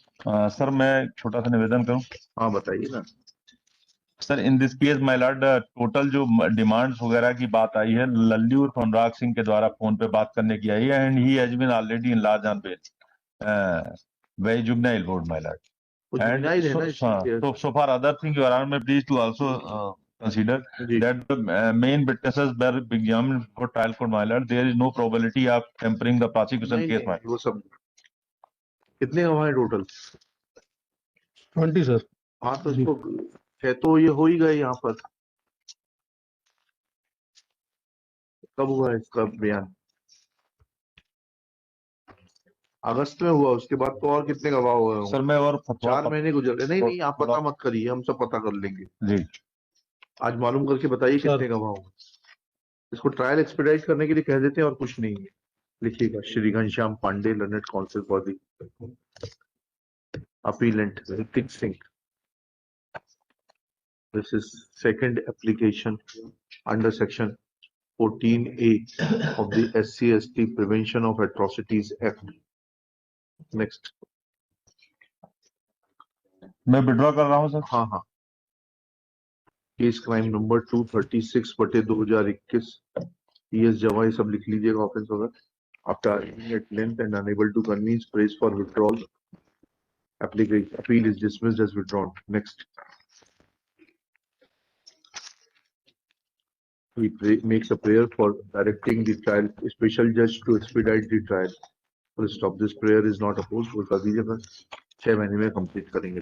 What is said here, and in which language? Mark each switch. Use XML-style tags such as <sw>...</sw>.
<hi>Sir, मैं छोटा सा निवेदन करूं। हाँ बताइए ना। Sir,</hi> <en>in this case my lord,</en> <hi>total जो डिमांड्स वगैरह की बात आई है, लल्लू उर्फ अनुराग सिंह के द्वारा फोन पे बात करने की आई है,</hi> <en>and he has been already in large on bail, very juvenile board my lord,</en> <hi>वो</hi> <en>and</en> <hi>जुवेनाइल है ना</hi> <en>so far other thing your honor may please to also consider</en> <hi>ji.</hi> <en>that the main witnesses were examined for trial court my lord. There is no probability of tempering the prosecution</en> <hi>नहीं</hi> <en>case my</en> <hi>नहीं वो सब कितने गवाह है total? 20 sir. हाँ तो जी इसको है तो ये हो ही गए यहाँ पर। कब हुआ है इसका बयान? अगस्त में हुआ, उसके बाद तो और कितने गवाह हुए होंगे? सर मैं और 4 महीने गुजर गए। नहीं नहीं आप थोड़ा पता मत करिए, हम सब पता कर लेंगे। जी आज मालूम करके बताइए सर। कितने गवाह होंगे। इसको ट्रायल एक्सपेडाइट करने के लिए कह देते हैं और कुछ नहीं है। लिखिएगा, Shri Ghanshyam Pandey, learned council for the appellate Hrithik Singh.</hi> <en>This is second application under section 14A of the SC/ST Prevention of Atrocities Act. Next.</en> <hi>मैं विड्रॉ कर रहा हूँ सर। हाँ हाँ। केस क्राइम नंबर 236/2021 ES जवा, ये सब लिख लीजिएगा ऑफेंस होगा।</hi> <en>After arguing at length and unable to convince praise for withdrawal, appeal is dismissed as withdrawn. Next. He makes a prayer for directing the trial special judge to expedite the trial. Full stop. This prayer is not opposed.</en> <hi>वो कर दीजिए बस, 6 महीने में complete करेंगे।</hi>